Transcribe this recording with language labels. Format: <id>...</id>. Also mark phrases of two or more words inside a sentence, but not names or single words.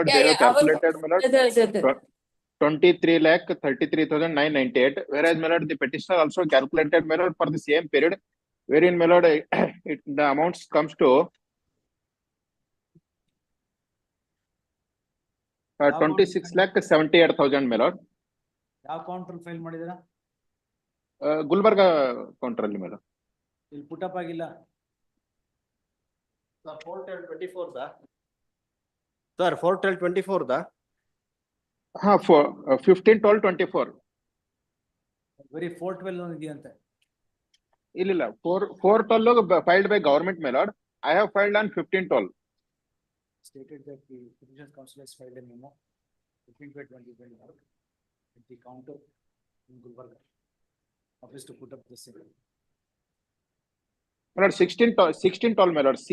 <en>They have calculated, my lord, 23,33,998, whereas, my lord, the petitioner also calculated, my lord, for the same period, wherein, my lord, the amounts comes to 26,78,000, my lord.</en> <kn>ಯಾವ</kn> <en>counter file</en> <kn>ಮಾಡಿದಿರಾ? ಗುಲ್ಬರ್ಗ ಕೌಂಟರ್ ಅಲ್ಲಿ,</kn> <en>my lord.</en> <kn>ಇಲ್ಲಿ ಪುಟಪ್ ಆಗಿಲ್ಲ.</kn> <en>Sir, 4/12/24 da. Sir, 4/12/24 da. 15/12/24.</en> <kn>ಬರೀ 4/12 ಇದೆಯಂತೆ.</kn> <en>ಇಲ್ಲ 4/12 filed by government, my lord. I have filed on 15/12. Stated that the petition council has filed a memo 15/12/2021 at the counter in Gulbarga. Office to put up the same. My lord, 16/12, my lord.</en>